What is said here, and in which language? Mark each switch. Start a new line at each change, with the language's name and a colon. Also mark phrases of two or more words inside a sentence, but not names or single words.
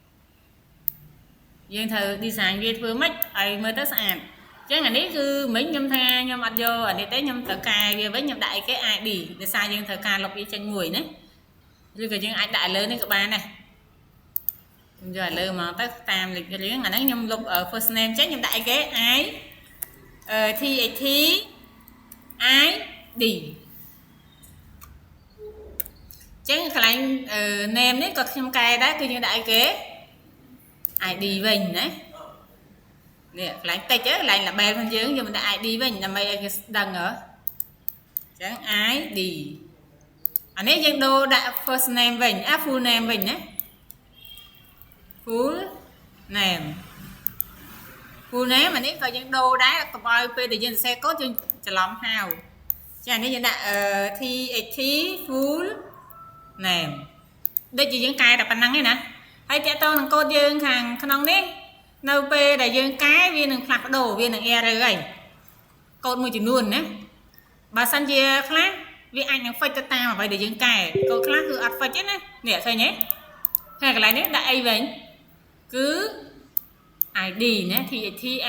Khmer: យើងត្រូវ design វាធ្វើម៉េចឲ្យមើលទៅស្អាតអញ្ចឹងអានេះគឺមិញខ្ញុំថាខ្ញុំអត់យកអានេះទេខ្ញុំត្រូវកែវាវិញខ្ញុំដាក់អីគេ ID ដោយសារយើងត្រូវការលុបវាចេញមួយណាឬក៏យើងអាចដាក់លើនេះក៏បានដែរខ្ញុំយកលើមកទៅតាមលេខរៀងអាហ្នឹងខ្ញុំលុប
English: first name
Khmer: ចេញខ្ញុំដាក់អីគេ THT ID ចឹងកន្លែង name នេះក៏ខ្ញុំកែដែរគឺយើងដាក់អីគេ ID វិញណានេះកន្លែងតិចកន្លែង label របស់យើងមិនដាក់ ID វិញដើម្បីឲ្យគេដឹងហ៎ចឹង ID អានេះយើងដូរដាក់
English: first name
Khmer: វិញ
English: full name
Khmer: វិញណា
English: full name
Khmer: អានេះក៏យើងដូរដែរកុំឲ្យពេលដែលយើងសរសេរកូដយើងច្រឡំហៅចានេះយើងដាក់ THT full name ដូចជាយើងកែតែប៉ុណ្ណឹងឯណាហើយតើតើនឹងកូដយើងខាងក្នុងនេះនៅពេលដែលយើងកែវានឹងផ្លាស់ប្ដូរវានឹង error ហើយកូដមួយចំនួនណាបើសិនជាខ្លះវាអាចនឹង fix ទៅតាមអ្វីដែលយើងកែកូដខ្លះគឺអត់ fix ទេណានេះឃើញទេហើយកន្លែងនេះដាក់អីវិញគឺ ID ណា THT